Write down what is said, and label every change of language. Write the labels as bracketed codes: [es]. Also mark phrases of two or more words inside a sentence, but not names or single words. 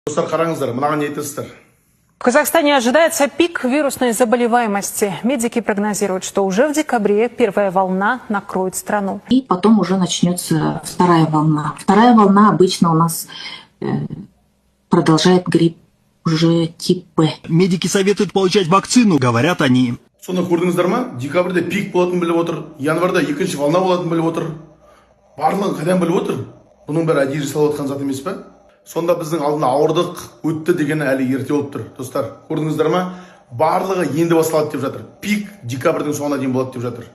[kk] Достар, қараңыздар, мынаған не айтасыздар? [ru] В Казахстане ожидается пик вирусной заболеваемости. Медики прогнозируют, что уже в декабре первая волна накроет страну. И потом уже начнется вторая волна. Вторая волна обычно у нас продолжает грипп уже тип Б. Медики советуют получать вакцину, говорят они. [kk] Сонда көрдіңіздер ма? Декабрьде пик болатынын біліп отыр, январда екінші волна болатынын біліп отыр. Барлығын қайдан біліп отыр? Бұның бәрі әдейі жасалып жатқан зат емес пе? Сонда біздің алдына ауырдық, өтті дегені әлі ерте болып тұр. Достар, көрдіңіздер ма? Барлығы енді басталады деп жатыр. Пик декабрьдің соңына дейін болады деп жатыр.